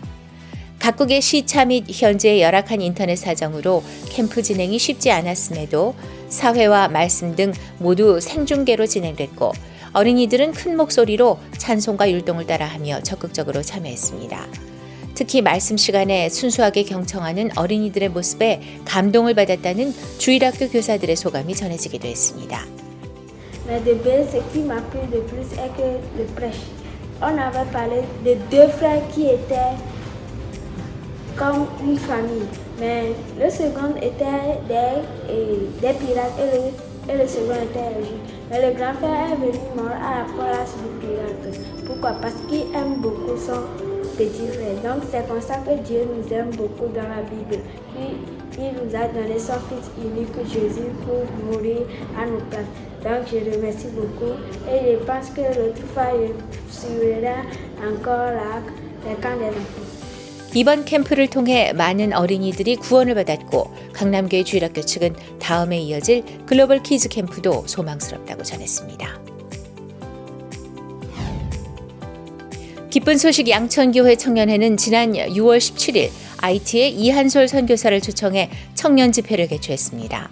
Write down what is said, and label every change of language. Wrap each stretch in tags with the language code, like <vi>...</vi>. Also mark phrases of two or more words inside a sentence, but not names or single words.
<ko>각국의 시차 및 현재의 열악한 인터넷 사정으로 캠프 진행이 쉽지 않았음에도 사회와 말씀 등 모두 생중계로 진행됐고, 어린이들은 큰 목소리로 찬송과 율동을 따라하며 적극적으로 참여했습니다. 특히 말씀 시간에 순수하게 경청하는 어린이들의 모습에 감동을 받았다는 주일학교 교사들의 소감이 전해지기도 했습니다.</ko> <fr>Mais de base, ce qui m'a plu le plus est que le prêche. On avait parlé de deux frères qui étaient comme une famille, mais le second était des pirates et le second était un juif. Mais le grand frère est venu mort à la place du pirate. Pourquoi? Parce qu'il aime beaucoup son petit frère. Donc c'est comme ça que Dieu nous aime beaucoup dans la Bible. Puis il nous a donné son fils unique Jésus pour mourir à nos places. Donc je remercie beaucoup et je pense que l'autre fois je suivrai encore les camps des enfants.</fr> <ko>이번 캠프를 통해 많은 어린이들이 구원을 받았고, 강남교회 주일학교 측은 다음에 이어질 글로벌 키즈 캠프도 소망스럽다고 전했습니다. 기쁜 소식 양천교회 청년회는 지난 6월 17일 IT의 이한솔 선교사를 초청해 청년 집회를 개최했습니다.</ko>